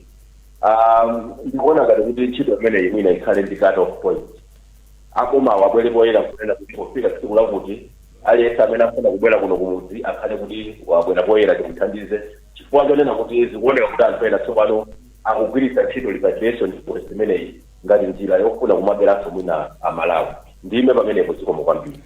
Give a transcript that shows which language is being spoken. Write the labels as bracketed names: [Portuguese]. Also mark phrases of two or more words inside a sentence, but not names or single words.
[Nyanja] ndikuona ngati kuti ntchito imene imwina ikhale ndi [English] cut off point [Nyanja] akoma wabwere poyera kunena kuti pofika tsiku lakuti aliyense amene afuna kubwera kuno kumudzi akhale kuti wabwera poyera timuthandize chifukwa chonena kuti zikuoneka kuti anthu ena tsopano akugwiritsa ntchito [English] repatriation policy [Nyanja] imeneyi ngati njira yofuna kumabweranso mwina amalawi ndime pamenepo zikomo kwambiri